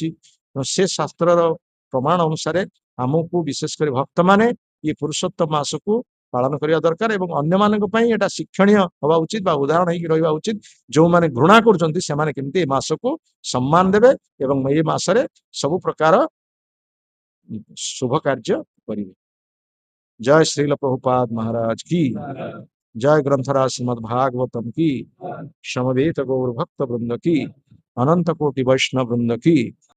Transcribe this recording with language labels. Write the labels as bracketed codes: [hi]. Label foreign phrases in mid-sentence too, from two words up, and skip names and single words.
[or] ସେ ଶାସ୍ତ୍ରର ପ୍ରମାଣ ଅନୁସାରେ ଆମକୁ ବିଶେଷ କରି ଭକ୍ତମାନେ ଇଏ ପୁରୁଷୋତ୍ତମ ମାସକୁ ପାଳନ କରିବା ଦରକାର ଏବଂ ଅନ୍ୟମାନଙ୍କ ପାଇଁ ଏଟା ଶିକ୍ଷଣୀୟ ହବା ଉଚିତ ବା ଉଦାହରଣ ହେଇକି ରହିବା ଉଚିତ। ଯୋଉମାନେ ଘୃଣା କରୁଛନ୍ତି ସେମାନେ କେମିତି ଏ ମାସକୁ ସମ୍ମାନ ଦେବେ ଏବଂ ଏଇ ମାସରେ ସବୁ ପ୍ରକାର ଶୁଭ କାର୍ଯ୍ୟ କରିବେ। [hi] जय श्रील प्रभुपाद महाराज की, जय ग्रंथराज श्रीमद् भागवतम की, समवेत गौर भक्त वृंद की, अनंत कोटि वैष्णव वृंद की।